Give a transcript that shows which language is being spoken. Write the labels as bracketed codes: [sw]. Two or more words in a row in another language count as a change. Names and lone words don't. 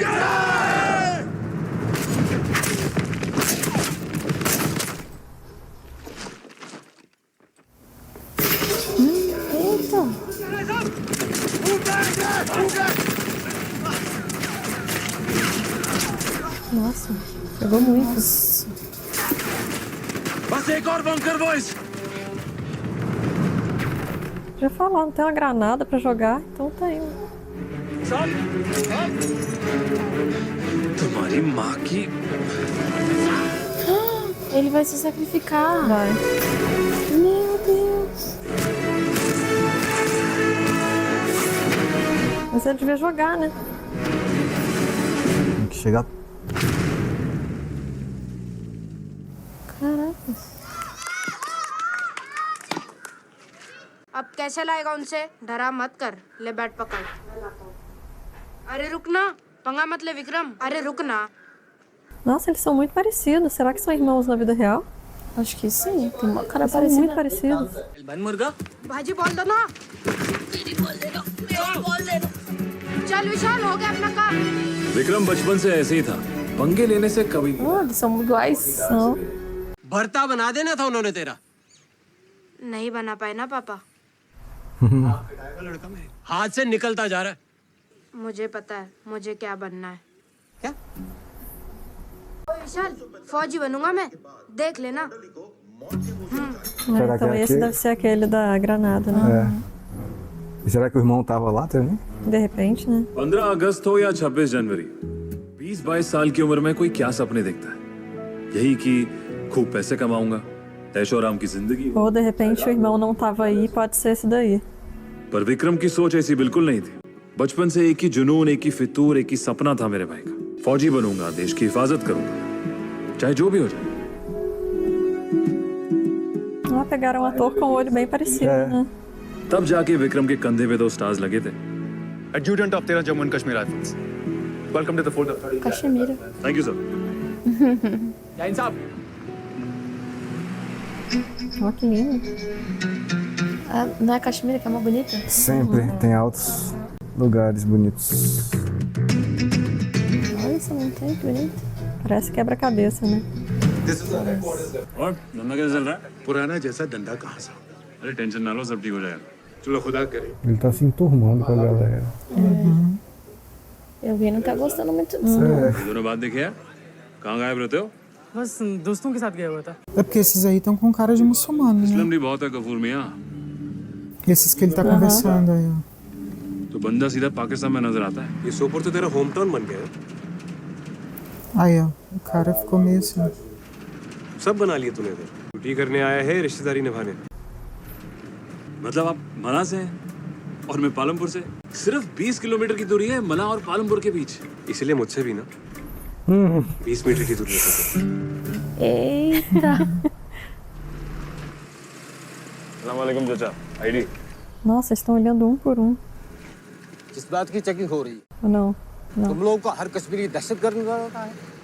[pt] Eita. Nossa, pegou muito. [hi] बस एक और [en] bunker boys [pt] Já falou, não tem uma granada pra jogar, então tá aí. [hi] तुम्हारी माँ की [pt] Ele vai se sacrificar. Vai. Meu Deus. Mas ele devia jogar, né? Tem que chegar. Caraca. [hi] अब कैसे लाएगा उनसे? डरा मत कर, ले बैट पकड़। अरे रुकना, पंगा मत ले विक्रम। अरे रुकना। [pt] Nossa, eles são muito parecidos. Será que são irmãos na vida real? Acho que sim. Tem uma cara São muito parecida. parecidos. [hi] बन मुर्गा भाजी बॉल दो ना। चल विशाल, हो गया अपना काम। विक्रम बचपन से ऐसे ही था, पंगे लेने से कभी [pt] Eles são iguais. São. [hi] भरता बना देना था उन्होंने तेरा। नहीं बना पाए ना पापा। हाथ से निकलता जा रहा है। मुझे पता है, मुझे क्या बनना है। क्या? विशाल, फौजी बनूंगा मैं, देख लेना। [pt] Será que Então é esse aquele? deve ser aquele da granada, né? E será que o irmão tava lá também? De repente, né? [hi] 15 अगस्त हो या 26 जनवरी, 20-22 साल की उम्र में कोई क्या सपने देखता है? यही कि खूब पैसे कमाऊंगा, ऐशो आराम की जिंदगी। [pt] Ou de repente o irmão não tava aí, pode ser esse daí. [hi] पर विक्रम की सोच ऐसी बिल्कुल नहीं थी। बचपन से एक ही जुनून, एक ही फितूर, एक ही सपना था मेरे भाई का। फौजी बनूंगा, देश की हिफाजत करूंगा, चाहे जो भी हो जाए। [pt] Ah, pegaram um ator com o olho bem parecido, né? [hi] तब जाके विक्रम के कंधे पे 2 स्टार्स लगे थे। [en] Adjutant of 13 Jammu and Kashmir Rifles. Welcome to the Fort of Caxemira. thank you sir. [hi] जैन साहब, [pt] Ó, que lindo. Ah, não é a Caxemira que é mais bonita? Sempre tem altos lugares bonitos. Olha essa montanha, que bonita. Parece quebra-cabeça, né? [hi] और धंधा कैसा चल रहा है? पुराना जैसा डंडा कहाँ सा? अरे टेंशन ना लो, सब ठीक हो जाएगा। चलो खुदा करे। [pt] Ele tá se enturmando com a galera. Eu vi, não tá gostando muito disso. [hi] ये दोनों बात देखिए, कहाँ गायब रहते हो? बस दोस्तों के साथ गया हुआ था। [pt] É porque esses aí estão com cara de muçulmano, né? [hi] इस्लाम भी बहुत है कपूर मियाँ। [pt] Esses que ele tá conversando aí, ó. [hi] तो बंदा सीधा पाकिस्तान में नजर आता है। ये सोपुर तो तेरा [en] home town [hi] बन गया है। [pt] Aí, ó. O cara ficou meio assim. [hi] सब बना लिए तूने इधर। ड्यूटी करने आया है, रिश्तेदारी निभाने। मतलब आप मना से हैं और मैं पालमपुर से। सिर्फ 20 किलोमीटर की दूरी है मना और पालमपुर के बीच। इसीलिए मुझसे भी ना 20 मीटर की दूरी है। [pt] Eita. [hi] अस्सलामुअलैकुम चाचा, आईडी। [pt] Nossa, eles estão olhando um por um. [hi] किस बात की चेकिंग हो रही है? [pt] Ou não? Não. [hi] तुम लोगों को हर कश्मीरी दहशतगर्द नजर आता है।